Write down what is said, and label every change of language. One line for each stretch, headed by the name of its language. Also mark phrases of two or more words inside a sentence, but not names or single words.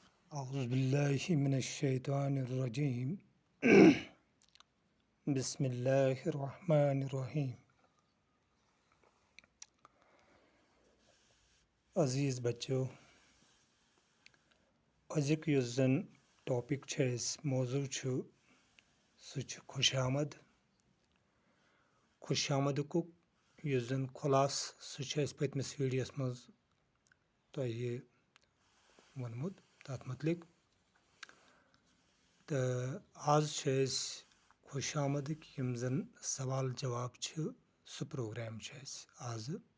Arabic: أعوذ بالله من الشيطان الرجيم بسم الله الرحمن الرحیم
Kashmiri: عزیز بچو أزیُک یُس زن ٹاپک چھُ اَسہِ موضوع چھُ سُہ چھُ خوش آمدُک یُس زن خُلاصہٕ سُہ چھُ اَسہِ پٔتمِس ویٖڈیوَس منٛز تۄہہِ ووٚنمُت تَتھ متعلق تہٕ آز چھِ أسۍ خوش آمدٕکۍ یِم زن سوال جواب چھِ سُہ پروگرام چھُ اَسہِ آزٕ